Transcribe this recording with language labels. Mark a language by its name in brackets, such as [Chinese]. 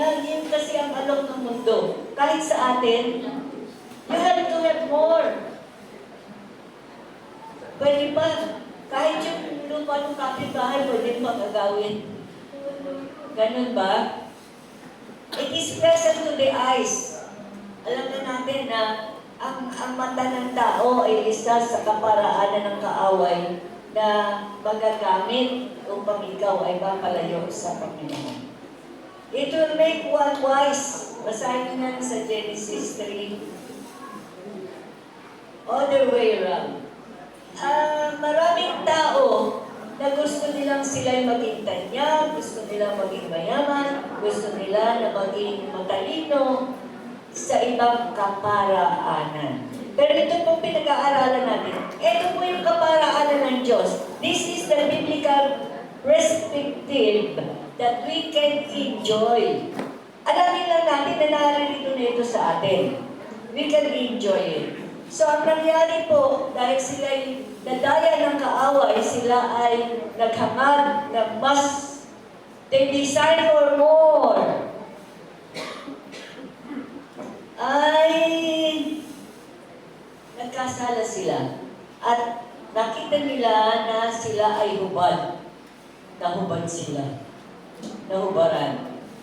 [Filipino] Yan kasi ang alok ng mundo. Kahit sa atin, [English] you have to have more. [Filipino] Pwede pa. Kahit yung lupa ng kapitbahay, pwede pa gagawin. Ganun ba? [English] It is pleasant to the eyes. [Filipino] Alam na natin na ang mata ng tao ay isa sa kaparaanan ng kaaway na magagamit upang ikaw ay mapalayo sa Panginoon. [English] It will make one wise. [Filipino] Basahin nyo na sa Genesis 3. [English] Other way around. [Filipino] Maraming tao na gusto nilang sila'y maging tanyag, gusto nilang maging mayaman, gusto nila na maging matalino sa ibang kaparaanan. Pero ito pong pinag-aaralan natin. Ito po yung kaparaanan ng Diyos. [English] This is the biblical perspective that we can enjoy. [Filipino] Alamin lang natin na naririto na ito sa atin. [English] We can enjoy it. [Filipino] So, ang nangyari po, dahil sila'y nadaya ng kaaway, sila ay naghangad na mas, [English] they desire for more. [Filipino] Ay nagkasala sila at nakita nila na sila ay hubad. Nahubad sila. Nahubaran.